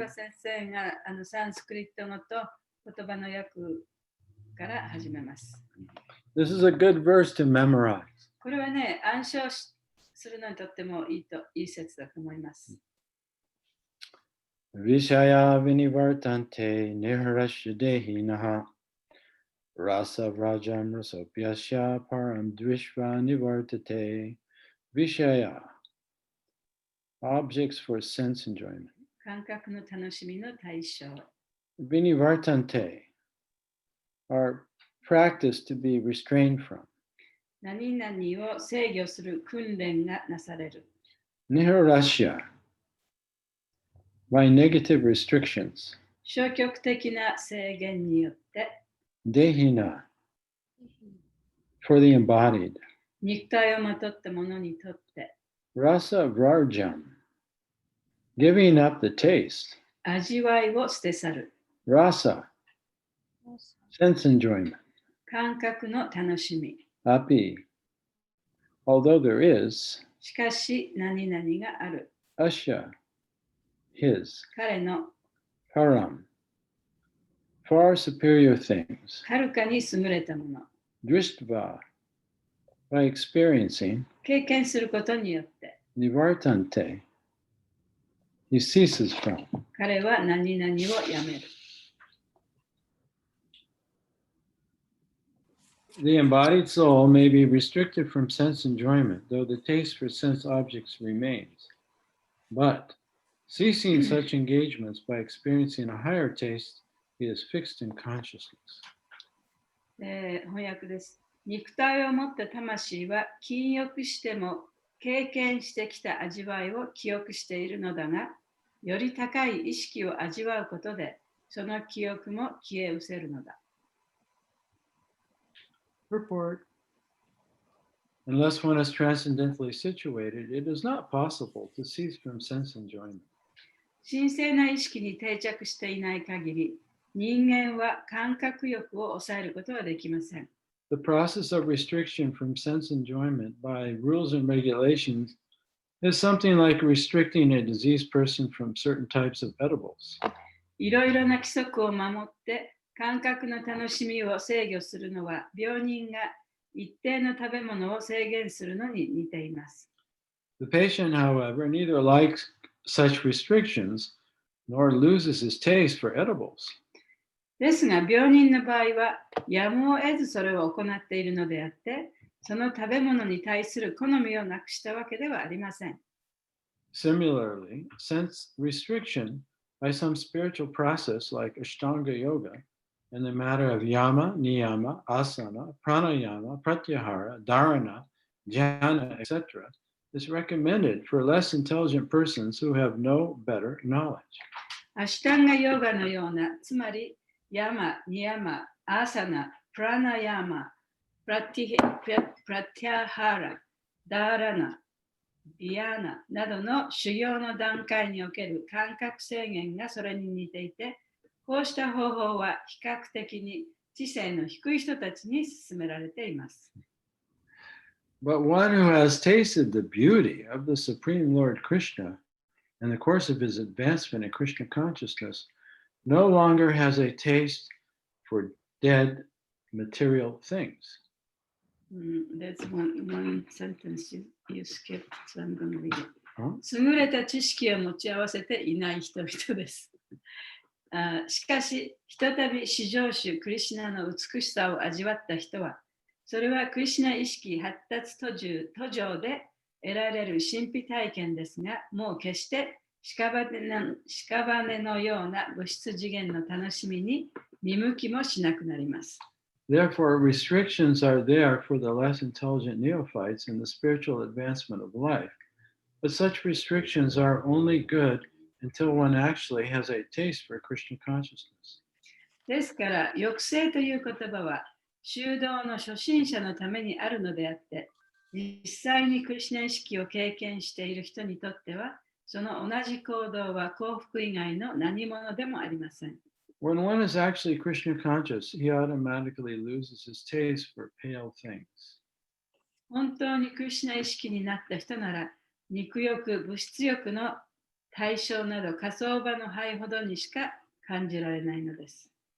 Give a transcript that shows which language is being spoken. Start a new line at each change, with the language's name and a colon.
Japanese: は先生がサンスクリット語と言葉の訳から始めます。
English: This is a good verse to memorize.
Japanese: これはね、暗唱するのにとってもいい説だと思います。
Sanskrit: Vishaya vinivartante niharashya dehinaha rasa vrajam rasopyasya param dvishva nivartate Vishaya,
English: objects for sense enjoyment.
Japanese: 感覚の楽しみの対象。
English: Vinivartante are practiced to be restrained from.
Japanese: 何々を制御する訓練がなされる。
English: Niharashya, by negative restrictions.
Japanese: 消極的な制限によって、
English: Dehina, for the embodied.
Japanese: 肉体をまとった者にとって、
English: Rasa vrajam, giving up the taste.
Japanese: 味わいを捨て去る。
English: Rasa, sense enjoyment.
Japanese: 感覚の楽しみ。
English: Api, although there is.
Japanese: しかし何々がある。
English: Asya, his.
Japanese: 彼の
English: Param, far superior things.
Japanese: はるかに優れたもの。
English: Drishtva, by experiencing.
Japanese: 経験することによって、
English: Nivartante, he ceases from.
Japanese: 彼は何々をやめる。
English: The embodied soul may be restricted from sense enjoyment, though the taste for sense objects remains. But ceasing such engagements by experiencing a higher taste, he is fixed in consciousness.
Japanese: 翻訳です。肉体を持った魂は禁欲しても経験してきた味わいを記憶しているのだが、より高い意識を味わうことで、その記憶も消え失せるのだ。
English: Purport. Unless one is transcendently situated, it is not possible to cease from sense enjoyment.
Japanese: 神聖な意識に定着していない限り、人間は感覚欲を抑えることはできません。
English: The process of restriction from sense enjoyment by rules and regulations is something like restricting a diseased person from certain types of edibles.
Japanese: いろいろな規則を守って感覚の楽しみを制御するのは、病人が一定の食べ物を制限するのに似ています。
English: The patient, however, neither likes such restrictions nor loses his taste for edibles.
Japanese: ですが、病人の場合は、やむを得ずそれを行っているのであって、その食べ物に対する好みをなくしたわけではありません。
English: Similarly, sense restriction by some spiritual process like Ashtanga Yoga in the matter of yama, niyama, asana, pranayama, pratyahara, dharana, jhana, etc., is recommended for less intelligent persons who have no better knowledge.
Japanese: アシュタンガヨガのような、つまりヤマ、ニヤマ、アーサナ、プラナヤマ、プラティアハラ、ダーラナ、ディアナなどの修行の段階における感覚制限がそれに似ていて、こうした方法は比較的に知性の低い人たちに勧められています。
English: But one who has tasted the beauty of the Supreme Lord Krishna in the course of his advancement in Krishna consciousness no longer has a taste for dead material things. That's one sentence you skipped, so I'm going to read it. huh?
Japanese: 優れた知識を持ち合わせていない人々です。しかし、ひとたび至上主クリシュナの美しさを味わった人は、それはクリシュナ意識発達途上で得られる神秘体験ですが、もう決して屍のような物質次元の楽しみに見向きもしなくなります。
English: Therefore, restrictions are there for the less intelligent neophytes in the spiritual advancement of life. But such restrictions are only good until one actually has a taste for Krishna consciousness.
Japanese: ですから、抑制という言葉は、修道の初心者のためにあるのであって、実際にクリシュナ意識を経験している人にとっては、その同じ行動は幸福以外の何者でもありません。
English: When one is actually Krishna conscious, he automatically loses his taste for pale things.
Japanese: 本当にクリシュナ意識になった人なら、肉欲、物質欲の対象など火葬場の灰ほどにしか感じられないのです。